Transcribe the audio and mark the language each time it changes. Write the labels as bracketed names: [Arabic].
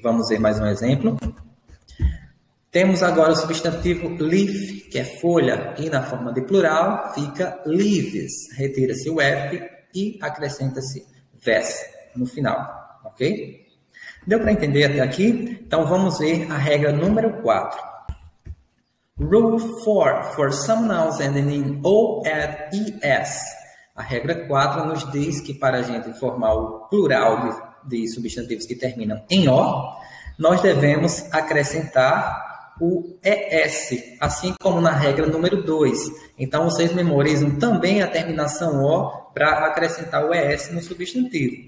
[Portuguese] Vamos ver mais um exemplo. Temos agora o substantivo leaf, que é folha, e na forma de plural fica leaves. Retira-se o F e acrescenta-se VES no final, ok? Deu para entender até aqui? Então, vamos ver a regra número 4. [English] Rule 4. For some nouns ending in O and ES. [Portuguese] A regra 4 nos diz que para a gente formar o plural de substantivos que terminam em O, nós devemos acrescentar o ES, assim como na regra número 2. Então, vocês memorizam também a terminação O para acrescentar o ES no substantivo.